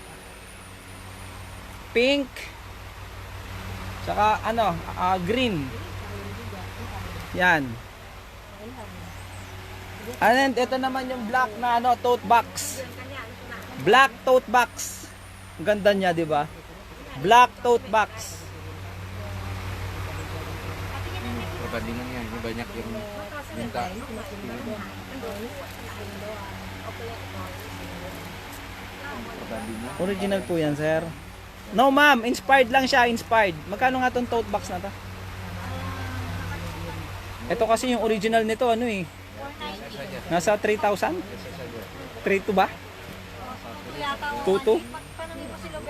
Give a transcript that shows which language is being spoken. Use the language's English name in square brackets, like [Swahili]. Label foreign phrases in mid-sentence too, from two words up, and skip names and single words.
[Filipino] Pink. Saka ano, green. Yan. And ito naman yung black na ano, [English] tote box. Black tote box. [Filipino] Ang ganda niya, di ba? [English] Black tote box. [Indonesian] Perbandingan yan, ini banyak yang minta. Perbandingan. [Filipino] Original po yan, sir. No, ma'am. Inspired lang siya. Inspired. Magkano nga tong [English] tote box [Filipino] na to? Ito kasi yung original nito, ano eh. 490. Nasa 3,000? 3,2 ba? Yata, 2,2? Tanungin mo si Lobel.